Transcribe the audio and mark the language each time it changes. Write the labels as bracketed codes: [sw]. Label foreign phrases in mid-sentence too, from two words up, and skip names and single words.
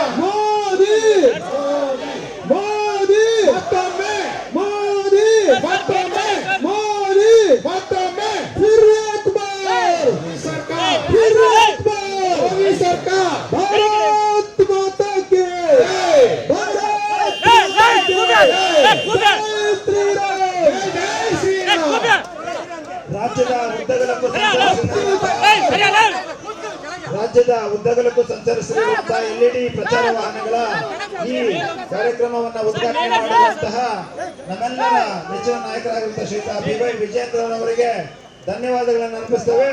[kn] मोदी मोदी मತ್ತೊಮ್ಮೆ, मोदी मತ್ತೊಮ್ಮೆ, मोदी मತ್ತೊಮ್ಮೆ. [hi] फिर एक बार सरकार, फिर एक बार मोदी सरकार. भारत माता के, भारत माता के, जय श्री राम, जय श्री राम. [kn] ರಾಜ್ಯದ ಉದ್ದಗಲಕ್ಕೂ ಸಂಚರಿಸಿರುವಂತಹ LED ಪ್ರಚಾರ ವಾಹನಗಳ ಈ ಕಾರ್ಯಕ್ರಮವನ್ನು ಉದ್ಘಾಟನೆ ಮಾಡಿರುವಂತಹ ನಮ್ಮೆಲ್ಲರ ನೆಚ್ಚಿನ ನಾಯಕರಾಗಿರುವಂತಹ ಶ್ರೀಯುತ BY ವಿಜೇಂದ್ರರವರಿಗೆ ಧನ್ಯವಾದಗಳನ್ನು ಅರ್ಪಿಸ್ತೇವೆ.